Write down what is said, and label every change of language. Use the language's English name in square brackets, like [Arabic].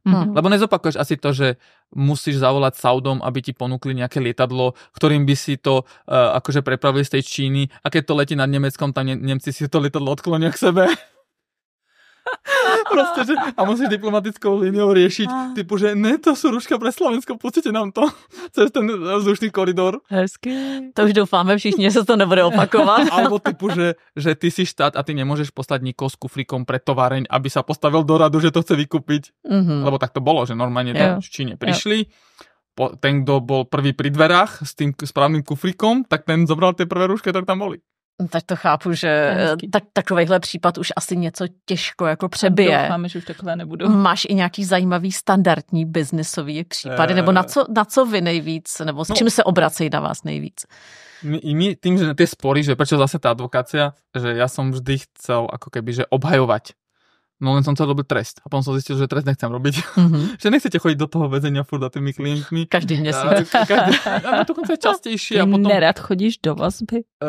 [Slovak] Lebo nezopakuješ asi to, že musíš zavolať Saudom, aby ti ponúkli nejaké lietadlo, ktorým by si to akože prepravili z tej Číny a keď to letí nad Nemeckom, tam Nemci si to lietadlo odklonia k sebe. Proste, že, a musíš diplomatickou líniou riešiť, typu, že ne, to sú rúška pre Slovensko, pustite nám to cez ten vzdušný koridor. [Czech] Hezky. To už doufáme všichni, že sa to nebude opakovat. [Slovak] Alebo typu, že ty si štát a ty nemôžeš poslať nikoho s kufríkom pre továreň, aby sa postavil do radu, že to chce vykúpiť. Lebo tak to bolo, že normálne to v Číne prišli. Ten, kto bol prvý pri dverách s tým správnym kufríkom, tak ten zobral tie prvé rúška, ktoré tam boli. [Czech] Tak to chápu, že takovýhle případ už asi něco těžko jako přebije. Doufáme, že už takové nebudou. Máš i nějaký zajímavý standardní biznesový případy, nebo na co vy nejvíc, nebo s čím se obracejí na vás nejvíc? [Slovak] My tým, že tie spory, že prečo zase tá advokácia, že ja som vždy chcel ako keby, že obhajovať. No len som chcel robiť trest. A potom som zistil, že trest nechcem robiť. Že nechcete chodiť do toho väzenia furt za tými klientmi. [Czech] Každý měsíc. [Slovak] A dokonca častejšie. [Czech] Ty nerad chodíš do vazby?